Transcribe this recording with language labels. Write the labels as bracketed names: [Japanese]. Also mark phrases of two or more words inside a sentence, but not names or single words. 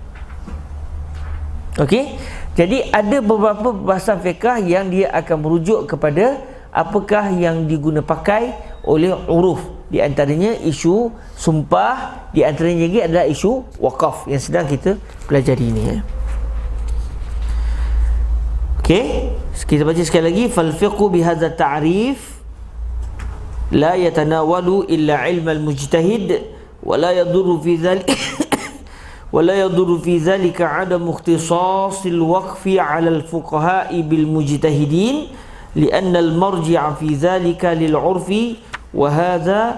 [Malay] Okey, jadi ada beberapa bahasan fiqh yang dia akan merujuk kepada apakah yang diguna pakai oleh uruf. Di antaranya isu sumpah, di antaranya lagi adalah isu wakaf yang sedang kita pelajari ini. Okey, kita baca sekali lagi. [Arabic] فالفقه بهذا التعريف لا يتناول إلا علم المجتهد ولا يضر في ذلك ولا يضر في ذلك عدم اختصاص الوقف على الفقهاء بالمجتهدين لأن المرجع في ذلك للعرف وهذا